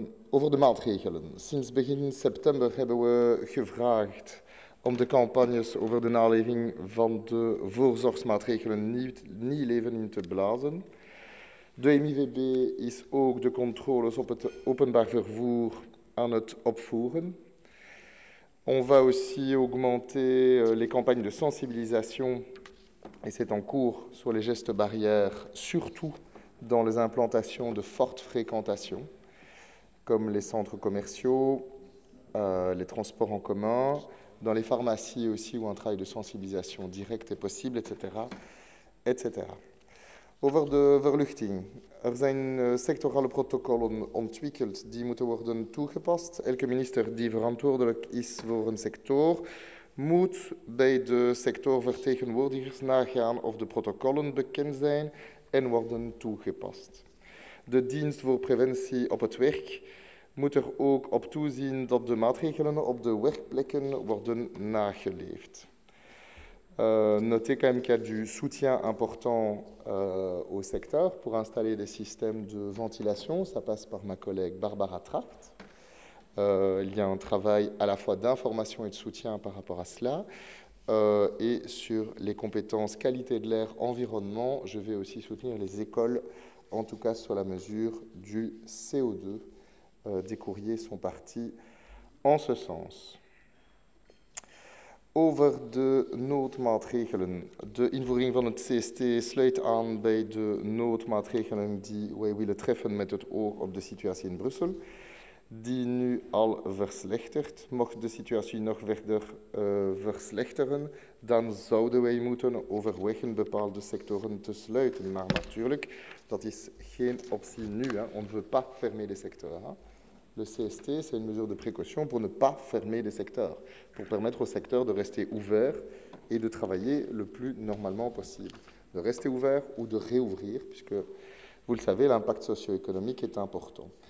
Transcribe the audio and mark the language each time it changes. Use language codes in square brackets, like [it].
[nl] Over de maatregelen. Sinds begin september hebben we gevraagd om de campagnes over de naleving van de voorzorgsmaatregelen nieuw leven in te blazen. De MIVB is ook de controles op het openbaar vervoer aan het opvoeren. [fr] On va aussi augmenter les campagnes de sensibilisation, et c'est en cours, sur les gestes barrières, surtout dans les implantations de forte fréquentation, comme les centres commerciaux, les transports en commun, dans les pharmacies aussi, où un travail de sensibilisation directe est possible, etc. [nl] etc. Over de verluchting. Er zijn sectorale protocollen ontwikkeld die moeten worden toegepast. Elke minister die verantwoordelijk is voor een sector moet bij de sectorvertegenwoordigers nagaan of de protocollen bekend zijn en worden toegepast. De dienst voor preventie op het werk moet er ook op toezien dat de maatregelen op de werkplekken worden nageleefd. [fr] Notez quand même qu'il y a du soutien important au secteur pour installer des systèmes de ventilation. Ça passe par ma collègue Barbara Tracht. Il y a un travail à la fois d'information et de soutien par rapport à cela. Et sur les compétences qualité de l'air, environnement, je vais aussi soutenir les écoles, en tout cas sur la mesure du CO2. Des courriers sont partis en ce sens. [nl] Over de noodmaatregelen. De invoering van het CST sluit aan bij de noodmaatregelen die wij willen treffen met het oog op de situatie in Brussel, die nu al verslechtert. Mocht de situatie nog verder verslechteren, dan zouden wij moeten overwegen bepaalde sectoren te sluiten. Maar natuurlijk, dat is geen optie nu. Hein. [fr] On ne veut pas fermer les secteurs. Hein. Le CST, c'est une mesure de précaution pour ne pas fermer les secteurs, pour permettre aux secteurs de rester ouverts et de travailler le plus normalement possible. De rester ouverts ou de réouvrir, puisque, vous le savez, l'impact socio-économique est important.